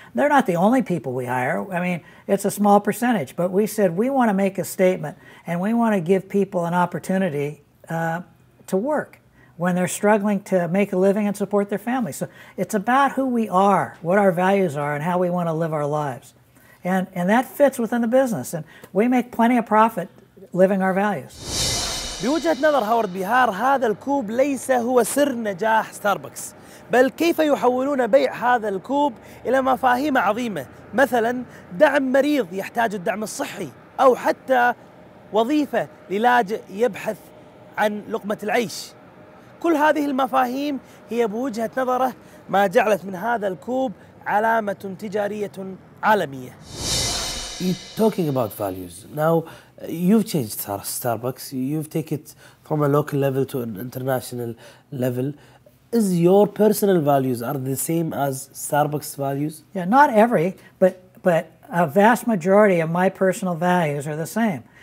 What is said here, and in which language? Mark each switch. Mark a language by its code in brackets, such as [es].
[en] They're not the only people we hire. I mean, it's a small percentage, but we said we want to make a statement and we want to give people an opportunity to work when they're struggling to make a living and support their families. So it's about who we are, what our values are, and how we want to live our lives. And that fits within the business. And we make plenty of profit living our values. [ar] بوجهة نظر هوارد بيهار هذا الكوب ليس هو سر نجاح ستاربكس، بل كيف يحولون بيع هذا الكوب إلى مفاهيم عظيمة، مثلا دعم مريض يحتاج الدعم الصحي، أو حتى وظيفة للاجئ يبحث عن لقمة العيش. كل هذه المفاهيم هي بوجهة نظره ما جعلت من هذا الكوب علامة تجارية عالمية. [en] You're talking about values. Now, you've changed Starbucks. You've taken it from a local level to an international level. Is your personal values are the same as Starbucks values? Yeah, not every, but a vast majority of my personal values are the same.